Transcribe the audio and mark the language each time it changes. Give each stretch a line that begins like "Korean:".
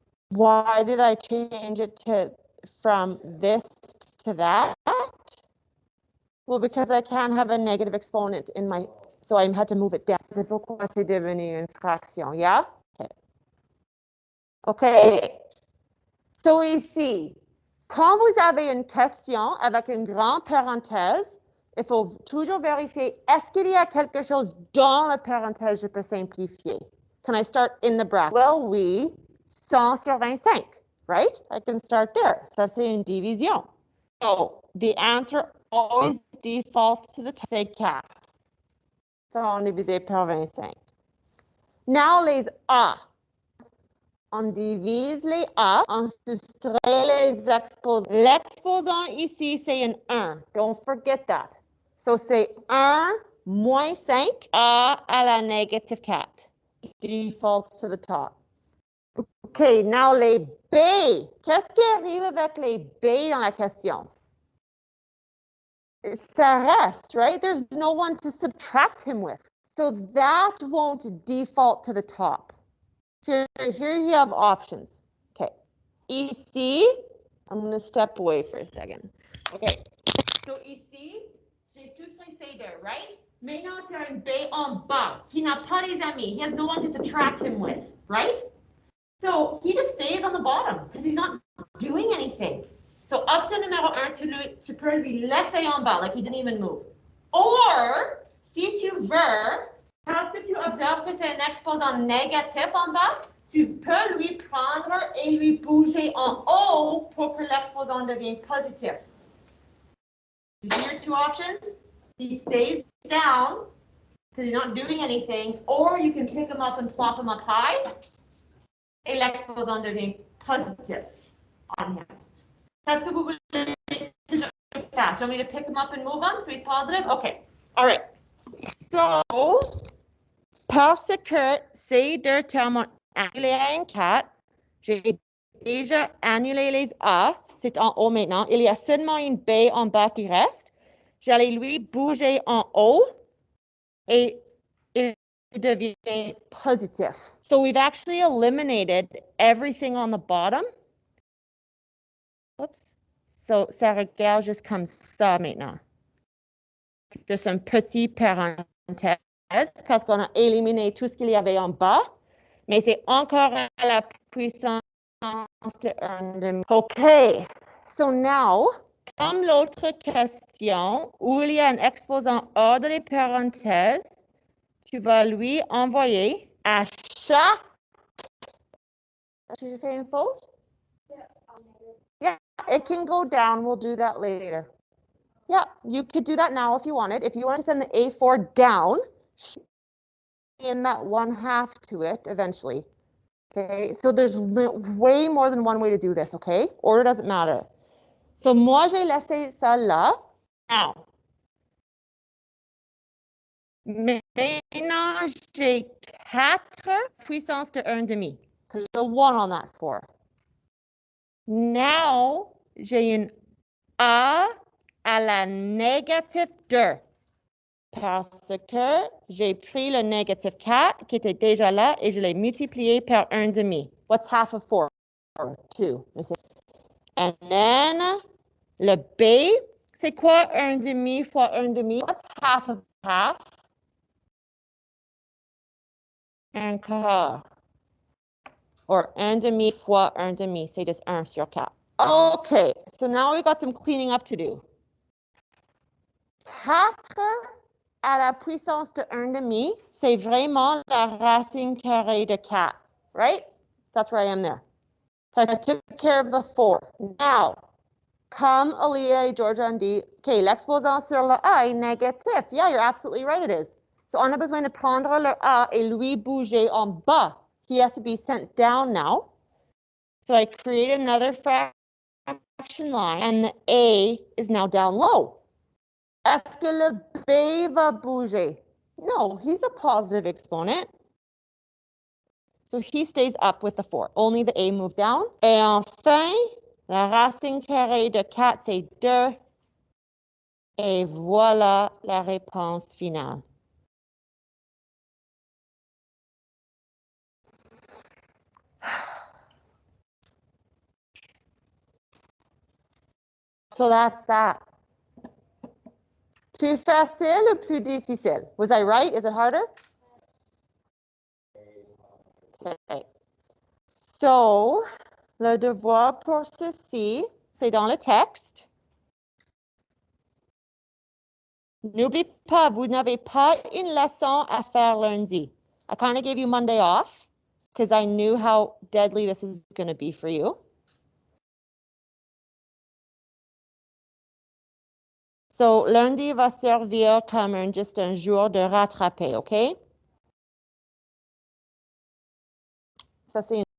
English: Why did I change it to from this to that? Well, because I can't have a negative exponent in my, so I had to move it down.
French: C'est pourquoi c'est devenu une fraction,
English: yeah? Okay. Okay.
French: So ici, quand vous avez une question avec une grande parenthèse, il faut toujours vérifier, est-ce qu'il y a quelque chose dans la parenthèse, je peux simplifier?
English: Can I start in the bracket? Well,
French: oui, 100 sur 25,
English: right? I can start there.
French: Ça, c'est une division.
English: So the answer always defaults to the top, say 4.
French: 100 divisé par 25.
English: Now
French: les A. On divise les A, on soustrait les exposants. L'exposant ici, c'est un 1.
English: Don't forget that.
French: So c'est 1 moins 5 A à la négative 4.
English: Defaults to the top. OK, now
French: les B. Qu'est-ce qui arrive avec les B dans la question? Ça reste,
English: right? There's no one to subtract him with. So that won't default to the top. Here you have options. Okay.
French: Ici,
English: I'm going to step away for a second. Okay.
French: So ici, j'ai tout pressé
English: there, right?
French: Maintenant, tu as un B en bas qui n'a pas les amis.
English: He has no one to subtract him with, right? So he just stays on the bottom because he's not doing anything.
French: So option numéro 1, tu peux lui laisser en bas,
English: like he didn't even move. Or,
French: si tu veux, parce que tu observes que c'est un exposant négatif en bas, tu peux lui prendre et lui bouger en haut pour que l'exposant devienne positif.
English: You see your two options? He stays down because he's not doing anything, or you can pick him up and plop him up high,
French: et l'exposant devient positif
English: on him.
French: Est-ce que vous voulez que je fasse?
English: You want me to pick him up and move him so he's positive? Okay. All right. So,
French: parce que ces deux termes ont annulé à un 4, j'ai déjà annulé les A. C'est en haut maintenant. Il y a seulement une B en bas qui reste. J'allais lui bouger en haut et il devient positif.
English: So we've actually eliminated everything on the bottom. Oops.
French: So ça regarde juste comme ça maintenant. Juste un petit parenthèse parce qu'on a éliminé tout ce qu'il y avait en bas, mais c'est encore à la puissance de 1,5. OK.
English: So now,
French: comme l'autre question où il y a un exposant hors de les parenthèses, tu vas lui envoyer à chaque... Est-ce que j'ai fait une faute?
English: Yeah, it can go down. We'll do that later. Yeah, you could do that now if you wanted. If you want to send the A4 down,
French: in
English: that 1/2 to it eventually. Okay, so there's way more than one way to do this, okay? Order doesn't matter. So
French: moi, j'ai laissé ça là.
English: Now,
French: maintenant, j'ai 4 puissance de 1,5.
English: Because there's a 1 on that 4. Now,
French: j'ai une A à la négative 2. Parce que j'ai pris le négative 4 qui était déjà là et je l'ai multiplié par 1,5.
English: What's half of 4? 2. And then,
French: le B, c'est quoi 1,5 fois 1,5?
English: What's half of half?
French: 1/4.
English: Or
French: 1,5 fois 1,5, c'est just 1 sur 4.
English: Okay, so now we got some cleaning up to do.
French: 4 à la puissance de 1,5, c'est vraiment la racine carrée de 4,
English: right? That's where I am there. So I took care of the 4. Now,
French: comme Aaliyah et Georgia ont dit, OK, l'exposant sur le A est négatif.
English: Yeah, you're absolutely right, it is.
French: So on a besoin de prendre le A et lui bouger en bas.
English: He has to be sent down now. So I create another fraction line, and the A is now down low.
French: Est-ce que le B va bouger?
English: No, he's a positive exponent. So he stays up with the 4. Only the A moved down.
French: Et enfin, la racine carrée de 4, c'est 2. Et voilà la réponse finale.
English: So that's that.
French: Plus facile ou plus difficile?
English: Was I right? Is it harder? Okay.
French: So, le devoir pour ceci, c'est dans le texte. N'oubliez pas, vous n'avez pas une leçon à faire lundi.
English: I kind of gave you Monday off because I knew how deadly this was going to be for you. So,
French: lundi va servir comme juste un jour de rattraper, OK? Ça, c'est